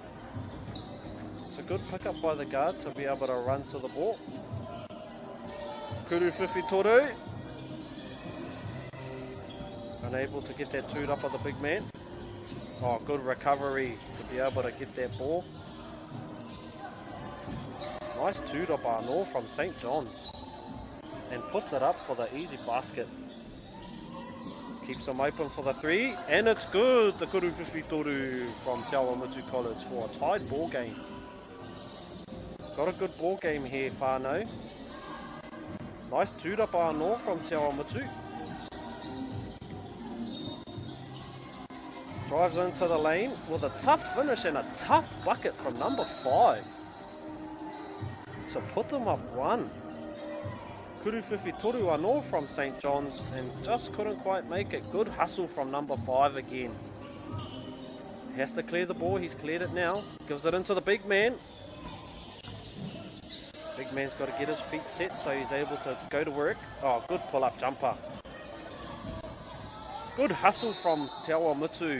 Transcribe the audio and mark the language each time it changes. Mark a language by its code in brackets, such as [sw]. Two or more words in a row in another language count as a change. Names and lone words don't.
[en] It's a good pickup by the guard to be able to run to the ball. [mi] Kuru Whiwhi Toru. [en] Unable to get that tūrapa of the big man. Oh, good recovery to be able to get that ball. Nice [mi] tūrapa anō [en] from St. John's. And puts it up for the easy basket. Keeps them open for the 3. And it's good. The [mi] Kuru Whiwhi Toru [en] from Te Awamutu College for a tied ball game. Got a good ball game here, whānau. Nice [mi] tūrapa anō [en] from Te Awamutu. Drives into the lane with a tough finish and a tough bucket from number 5 to put them up 1. [mi] Kuruwhiwhi toru anō from St. [en] John's and just couldn't quite make it. Good hustle from number 5 again. Has to clear the ball. He's cleared it now. Gives it into the big man. Big man's got to get his feet set so he's able to go to work. Oh, good pull-up jumper. Good hustle from Te Awamutu.